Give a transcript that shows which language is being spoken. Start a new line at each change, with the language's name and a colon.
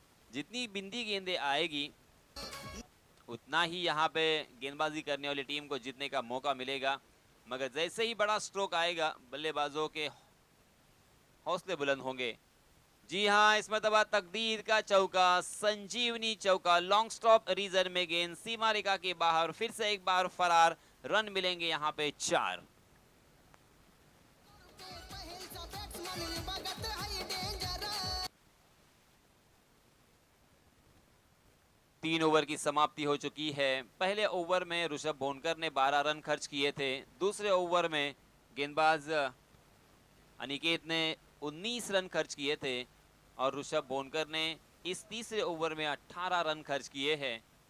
Hindi: जितनी बिंदी गेंदें आएगी उतना ही यहाँ पे गेंदबाजी करने वाली टीम को जीतने का मौका मिलेगा, मगर जैसे ही बड़ा स्ट्रोक आएगा बल्लेबाजों के हौसले बुलंद होंगे. जी हाँ, इसमें तबा तकदीर का चौका, संजीवनी चौका. लॉन्ग स्टॉप रीजन में गेंद सीमा रेखा के बाहर. फिर से एक बार फरार. रन मिलेंगे यहाँ पे 4.
Marathi: पहिलचा बॅट्समन विभागात आहे डेंजर.
Hindi: 3 ओवर की समाप्ति हो चुकी है. पहले ओवर में ऋषभ भोनकर ने 12 रन खर्च किए थे. दूसरे ओवर में गेंदबाज अनिकेत ने 19 रन खर्च किए थे और ऋषभ भोनकर ने इस तीसरे ओवर में 18 रन खर्च किए हैं.